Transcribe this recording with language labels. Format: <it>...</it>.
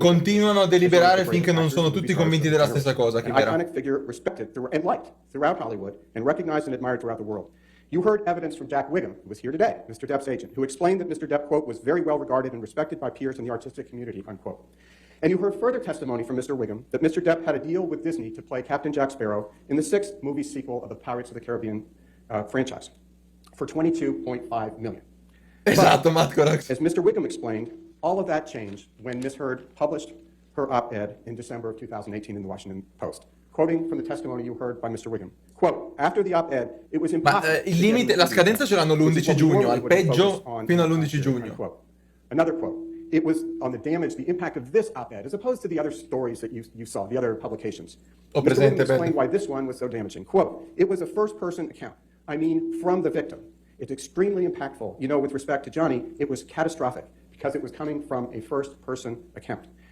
<it>Continuano a deliberare finché non sono tutti convinti della stessa cosa.</it> <en>An iconic figure respected and liked throughout Hollywood and recognized and admired throughout the world. You heard evidence from Jack Wiggum, who was here today, Mr. Depp's agent, who explained that Mr. Depp, quote, was very well regarded and respected by peers in the artistic community, unquote. And you heard further testimony from Mr. Wiggum that Mr. Depp had a deal with Disney to play Captain Jack Sparrow in the 6th movie sequel of the Pirates of the Caribbean franchise for $22.5 million.</en> <it>Esatto, Matkorax.</it> <en>As Mr. Wiggum explained, all of that changed when Ms. Heard published her op-ed in December of 2018 in the Washington Post. Quoting from the testimony you heard by Mr. Wiggum, quote, after the op-ed, it was impossible.</en> <it>Ma il limite, la scadenza ce l'hanno l'11 giugno, al peggio fino all'11 giugno.</it> <en>Another quote, it was on the damage, the impact of this op-ed, as opposed to the other stories that you saw, the other publications.</en> <it>Ho</it> <en>Mr.</en> <it>presente,</it> <en>Wiggum explained why this one was so damaging. Quote, it was a first-person account. I mean, from the victim. It's extremely impactful. You know, with respect to Johnny, it was catastrophic because it was coming from a first-person account.</en>